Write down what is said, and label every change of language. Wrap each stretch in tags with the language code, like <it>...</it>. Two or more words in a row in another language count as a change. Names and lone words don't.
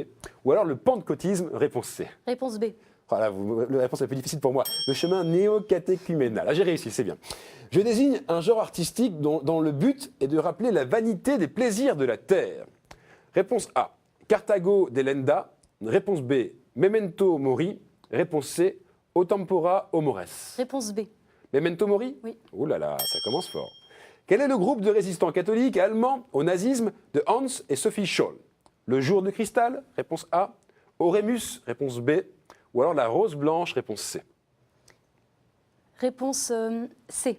<fr>Ou alors le pentecôtisme, réponse C. Réponse B. Voilà, la réponse est un peu difficile pour moi. Le chemin néocatéchuménal. Ah, j'ai réussi, c'est bien. Je désigne un genre artistique dont le but est de rappeler la vanité des plaisirs de la terre. Réponse A.</fr> <la>Carthago dell'Enda.</la> <fr>Réponse B.</fr> <la>Memento Mori.</la> <fr>Réponse C.</fr> <la>O Tempora o Mores.</la> <fr>Réponse B.</fr> <la>Memento Mori?</la> <fr>Oui. Ouh là là, ça commence fort. Quel est le groupe de résistants catholiques allemands au nazisme de Hans et Sophie Scholl? Le jour de cristal? Réponse A. Oremus? Réponse B. Ou alors la rose blanche? Réponse C. Réponse C.</fr>